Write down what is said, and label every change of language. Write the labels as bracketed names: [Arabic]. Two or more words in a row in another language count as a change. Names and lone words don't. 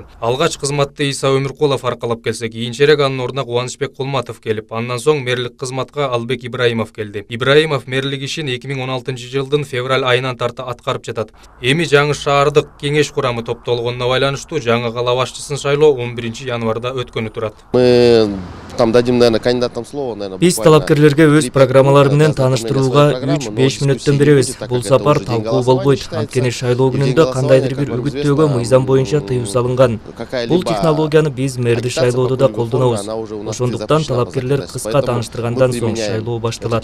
[Kyrgyz] Алгач кызматты Иса Өмүркулов аркалап келсе, кийинчерээк анын ордуна Кубанычбек Кулматов келип, андан соң мэрлик кызматка Албек Ибраимов келди. Ибраимов мэрлик ишин 2016 жылдын февраль айынан тарта аткарып жатат. Эми жаңы шаардык кеңеш курамы топтолгонуна байланыштуу жаңы кала башчысын шайлоо 11 январда өткөнү турат. [Russian] Мы там дадим, наверное, кандидатам слово, наверное. [Kyrgyz] Биз талапкерлерге өз программалары менен тааныштырууга 3-5 мүнөттөн беребиз. Бул сапар талкуу болбойт. Анткени шайлоо күнүндө кандайдыр бир үгүттөөгө мыйзам боюнча тыюу салынган. Бул технологияны биз мэрди шайлоодо да колдонобуз. Ошондуктан талапкерлер кыска тааныштыргандан соң шайлоо башталат.